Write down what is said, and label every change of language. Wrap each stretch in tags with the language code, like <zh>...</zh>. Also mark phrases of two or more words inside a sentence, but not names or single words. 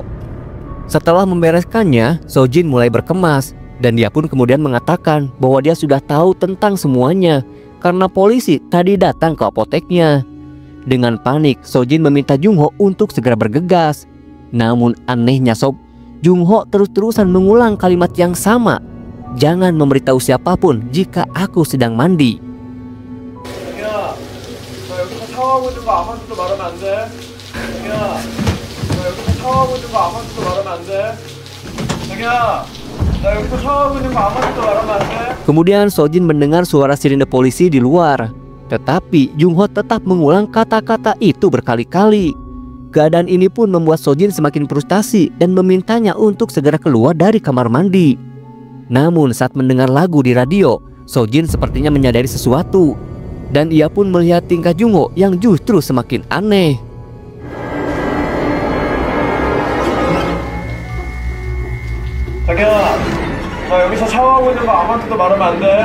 <id>Setelah membereskannya, Sojin mulai berkemas dan dia pun kemudian mengatakan bahwa dia sudah tahu tentang semuanya karena polisi tadi datang ke apoteknya. Dengan panik, Sojin meminta Jungho untuk segera bergegas. Namun anehnya sob, Jungho terus-terusan mengulang kalimat yang sama. Jangan memberitahu siapapun jika aku sedang mandi.</id> <ko>샤워하고 있는 거 아무한테도 말하면 안 돼. 자기야, 나 여기서 샤워하고 있는 거 아무한테도 말하면 안 돼. 자기야, 나 여기서 샤워하고 있는 거 아무한테도 말하면 안 돼.</ko> <id>Kemudian Sojin mendengar suara sirine polisi di luar. Tetapi Jungho tetap mengulang kata-kata itu berkali-kali. Keadaan ini pun membuat Sojin semakin frustasi dan memintanya untuk segera keluar dari kamar mandi. Namun saat mendengar lagu di radio, Sojin sepertinya menyadari sesuatu. Dan ia pun melihat tingkah Jungho yang justru semakin aneh.</id> <ko>자기야, 나 여기서 샤워하고 있는 거 아무한테도 말하면 안 돼.</ko>